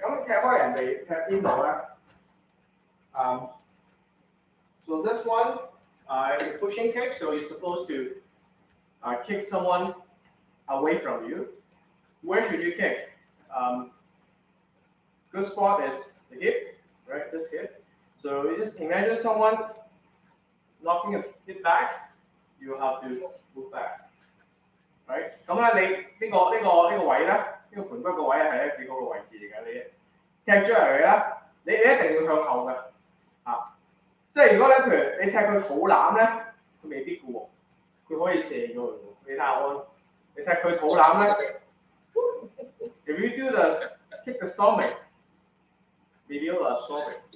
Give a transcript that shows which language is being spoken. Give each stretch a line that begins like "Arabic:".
Cantonese: 咁踢開人哋踢邊度咧？
English: So this one is a pushing kick, so you're supposed to kick someone away from you. Where should you kick? Good spot is the hip, right? This hip. So you just imagine someone knocking a hip back. You have to move back, right?
Cantonese: 咁咧，你呢個位咧，呢個盤骨個位係一幾好嘅位置嚟㗎。你踢出嚟咧，你一定要向後嘅，即係如果咧，譬如你踢佢肚腩咧，佢未必嘅喎，佢可以射咗佢喎。你睇下我，你踢佢肚腩咧 ，
English: if you do the kick the stomach, maybe you'll absorb it.